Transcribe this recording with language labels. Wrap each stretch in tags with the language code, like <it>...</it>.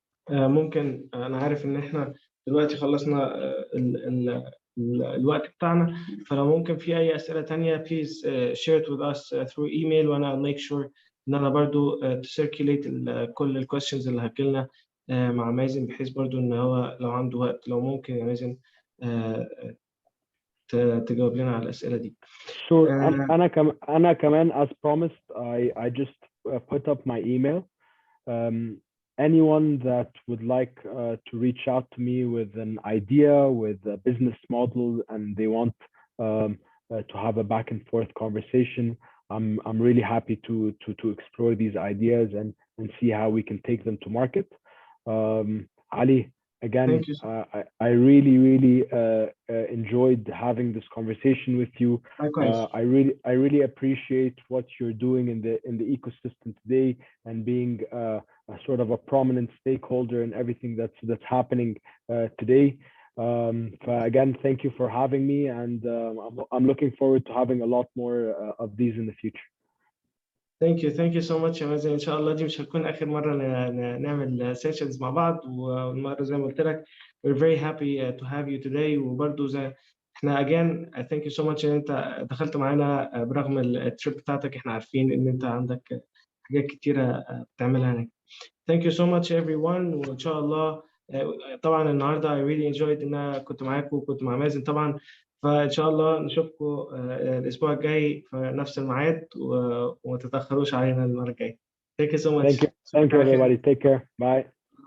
<ar>ممكن انا عارف ان احنا دلوقتي خلصنا الوقت بتاعنا، فلو ممكن في اي اسئله تانية</ar> <en>please share it with us</en> <ar>through email، وانا</ar> <en>make sure</en> <ar>ان انا برضو تسيركيليت كل الكويستشنز اللي هتجيلنا مع مازن، بحيث برضو ان هو لو عنده وقت لو ممكن يا مازن تجاوب لنا على الاسئله دي.</ar> <en>Sure.</en> <ar>أنا كمان</ar> <en>as promised I just put up my email. Anyone that would like to reach out to me with an idea, with a business model, and they want to have a back and forth conversation, I'm really happy to explore these ideas and see how we can take them to market. Ali, again, Thank you. I really enjoyed having this conversation with you. Likewise. I really appreciate what you're doing in the ecosystem today, and being a sort of a prominent stakeholder in everything that's happening today. Again, thank you for having me, and I'm looking forward to having a lot more of these in the future. Thank you so much</en> <ar>يا مازن. ان شاء الله دي مش هتكون اخر مره نعمل سيشنز مع بعض، والمره زي ما قلت لك</ar> <en>we're very happy to have you today.</en> <ar>وبرضه زي احنا</ar> <en>again thank you so much</en> <ar>ان انت دخلت معانا برغم التريب بتاعتك. احنا عارفين ان انت عندك حاجات كتيره بتعملها هناك.</ar> <en>Thank you so much everyone.</en> <ar>وإن شاء الله طبعا النهارده</ar> <en>I really enjoyed</en> <ar>إن أنا كنت معاكم وكنت مع مازن طبعا. فإن شاء الله نشوفكم الأسبوع الجاي في نفس الميعاد، وما تتأخروش علينا المرة الجاية.</ar> <en>Thank you so much. Thank you everybody. Take care. Bye.</en>